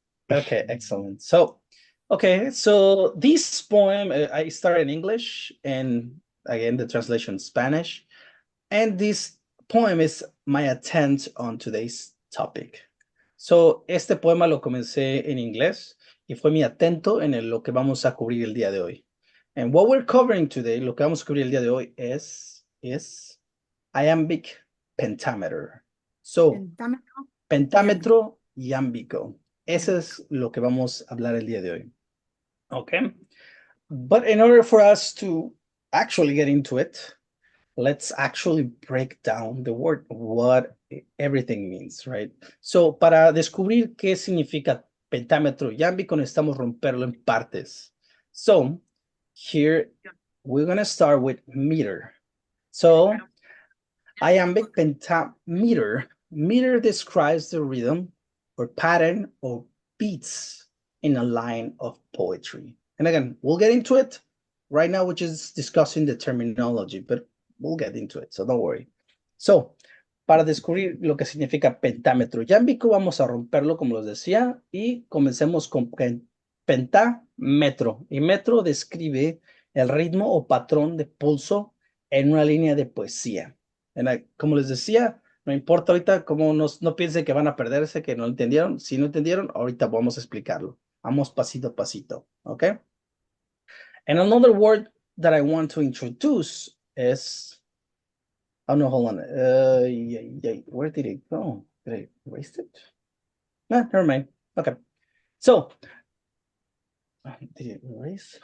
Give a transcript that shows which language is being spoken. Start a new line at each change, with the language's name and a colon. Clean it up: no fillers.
English: Okay, excellent. So, okay, so this poem I started in English, and again the translation Spanish, and this poem is my attempt on today's topic.
Spanish: So, este poema lo comencé en inglés y fue mi atento en lo que vamos a cubrir el día de hoy.
English: And what we're covering today,
Spanish: lo que vamos a cubrir el día de hoy
English: is iambic pentameter.
Spanish: So, pentámetro iambico. Eso es lo que vamos a hablar el día de hoy.
English: Okay. But in order for us to actually get into it, let's actually break down the word, what everything means, right?
Spanish: So, para descubrir qué significa pentámetro iambico, necesitamos romperlo en partes.
English: So, here we're going to start with meter. So, iambic pentameter. Meter describes the rhythm or pattern or beats in a line of poetry. And again, we'll get into it. Right now, we're just discussing the terminology, but we'll get into it, so don't worry.
Spanish: So, para descubrir lo que significa pentámetro iámbico, vamos a romperlo, como les decía, y comencemos con pentámetro. Y metro describe el ritmo o patrón de pulso en una línea de poesía. Como les decía, no importa ahorita cómo no piensen que van a perderse, que no entendieron. Si no entendieron, ahorita vamos a explicarlo. Vamos pasito a pasito, ¿ok?
English: And another word that I want to introduce is, oh no, hold on. Where did it go? Did I erase it? No, never mind. Okay. So, did it erase?